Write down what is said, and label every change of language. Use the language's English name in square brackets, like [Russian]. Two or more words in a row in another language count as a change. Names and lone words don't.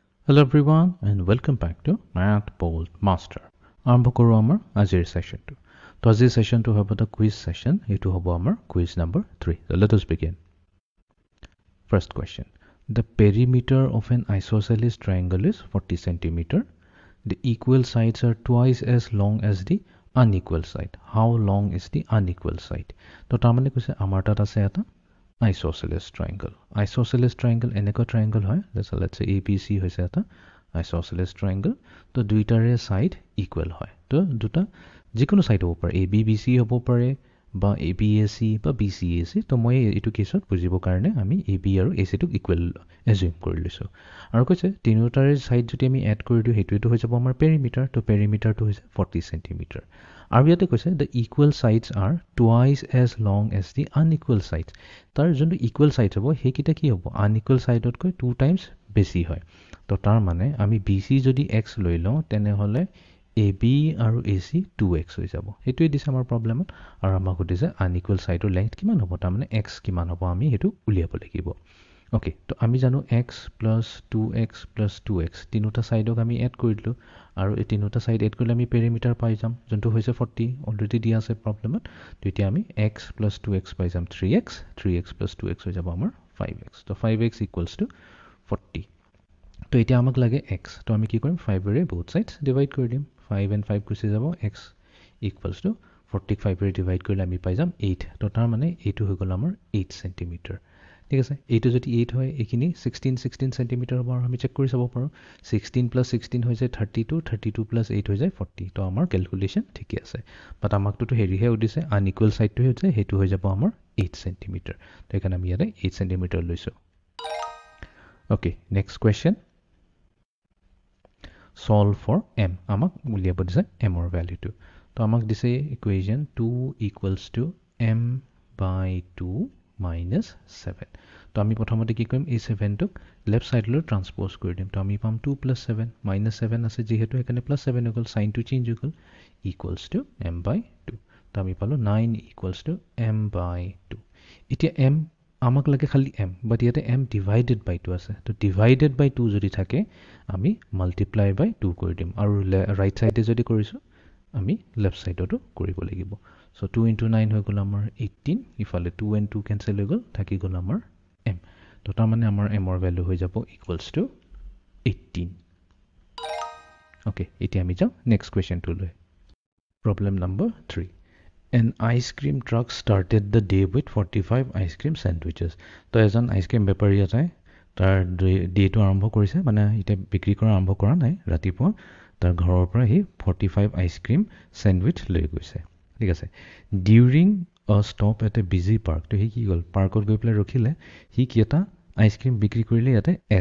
[English] Hello everyone and welcome back to Math Bold Master. [Assamese] আৰম্ভ কৰোঁ আমাৰ আজিৰ সেশনটো। তো আজিৰ সেশনটো হ'ব এটা কুইজ সেশন। এইটো হ'ব আমাৰ কুইজ [English] number 3. So let us begin. First question. The perimeter of an isosceles triangle is 40 centimeter. The equal sides are twice as long as the unequal side. How long is the unequal side? [Assamese] তো তাৰমানে কৈছে আমাৰ তাত আছে এটা [English] isosceles triangle. Isosceles triangle [Assamese] এনেকুৱা triangle হয়. [English] Let's say ABC [Assamese] হৈছে এটা [English] isosceles triangle. [Assamese] তো দুইটাৰে [English] side equal [Assamese] হয়. তো দুটা যিকোনো side হ'ব পাৰে, ABBC হ'ব পাৰে বা ABAC বা BCAC. তো মই এইটো কেছত বুজিব কাৰণে আমি AB আৰু AC টোক [English] equal assume [Assamese] কৰি লৈছো। আৰু কৈছে তিনিটাৰে side যদি আমি add কৰি দিও হেতুটো হৈ যাব আমাৰ perimeter। তো perimeter টো হৈছে 40 centimeter। আৰু ইয়াতে কৈছে [English] the equal sides are twice as long as the unequal sides. [Assamese] তাৰ যোনটো [English] equal sides [Assamese] হ'ব সেইকেইটা কি হ'ব [English] unequal sideতকৈ [Assamese] 2 times বেছি হয়। তো তাৰ মানে আমি BC যদি x লৈ লওঁ তেনেহলে AB আৰু AC 2x হৈ যাব। এইটোৱে দিছে আমাৰ প্ৰবলেমত। আৰু আমাক সুধিছে [English] unequal sideৰ [Assamese] length কিমান হ'ব, তাৰ মানে x কিমান হ'ব আমি হেতু উলিয়াব লাগিব। Okay, তো আমি জানো x plus 2x plus 2x তিনিটা সাইডক আমি এড কৰি দিলো আৰু এই তিনিটা সাইড এড কৰিলে আমি পেৰিমিটাৰ পাই যাম যোনটো হৈছে 40 অলৰেডি দিয়া আছে প্ৰবলেমত। তো এতিয়া আমি x plus 2x পাই যাম 3x plus 2x হৈ যাব আমাৰ 5x। তো 5x [English] equals to [Assamese] 40। তো এতিয়া আমাক লাগে x। তো আমি কি কৰিম 5 ৰে [English] both sides [Assamese] ডিভাইড কৰি দিম। 5 and 5 গুচি যাব, x [English] equals to [Assamese] 45 ৰে ডিভাইড কৰিলে আমি পাই যাম 8। তো তাৰ মানে এইটো হৈ গ'ল আমাৰ 8 সেন্টিমিটাৰ। ঠিক আছে, এইটো যদি 8 হয় এইখিনি 16 সেন্টিমিটাৰ হ'ব আৰু আমি চেক কৰি চাব পাৰোঁ 16 plus 16 হৈ যায় 32 plus 8 হৈ যায় 40। তো আমাৰ ক্যালকুলেশন ঠিকই আছে, বাট আমাকটো হেৰিহে উদিছে [English] unequal sideটো [Assamese] হৈছে হেতু হৈ যাব আমাৰ 8 সেন্টিমিটাৰ। তো এখানে আমি ইয়াতে 8 সেন্টিমিটাৰ লৈছো। [English] okay, next question. Solve for m। [Assamese] আমাক উলিয়াব দিছে m ৰ ভ্যালুটো। তো আমাক দিছে ইকুৱেশন 2 [English] equals to m by 2 minus 7। [Assamese] তো আমি প্ৰথমতে কি কৰিম এই 7 টোক [English] left sideলৈ [Assamese] ট্ৰান্সপোজ কৰি দিম। তো আমি পাম 2 plus 7 minus 7 আছে যেহেতু এখানে plus 7 হৈ গ'ল, সাইনটো চেঞ্জ হৈ গ'ল [English] equals to m by 2। [Assamese] তো আমি পালো 9 [English] equals to m by 2। [Assamese] এতিয়া m আমাক লাগে খালি m, বাট ইয়াতে m [English] divided by [Assamese] 2 আছে। তো [English] divided by [Assamese] 2 যদি থাকে আমি [English] multiply by [Assamese] 2 কৰি দিম আৰু [English] right sideে [Assamese] যদি কৰিছো আমি [English] left sideতো [Assamese] কৰিব লাগিব। So 2 into 9 হৈ গ'ল আমাৰ 18, ইফালে 2 and 2 cancel হৈ গ'ল, থাকি গ'ল আমাৰ m। তো তাৰ মানে আমাৰ m ৰ ভ্যালু হৈ যাব [English] equals to [Assamese] 18। ওকে, এতিয়া আমি যাওঁ [English] next questionটো [Assamese] লৈ। [English] Problem number 3. An ice cream truck started the day with 45 ice cream sandwiches. [Assamese] তো এজন আইসক্রিম বেপাৰী এটাই তাৰ ডেটো আৰম্ভ কৰিছে, মানে এটা বিক্ৰী কৰা আৰম্ভ কৰা নাই, ৰাতিপুৱা তাৰ ঘৰৰ পৰা হি 45 [English] ice cream sandwich [Assamese] লৈ গৈছে। ঠিক আছে, [English] during a stop at a busy park. [Assamese] তো হি কি গ'ল পাৰ্কত গৈ পেলাই ৰখিলে, হি কি এটা আইসক্রিম বিক্ৰী কৰিলে ইয়াতে এছ।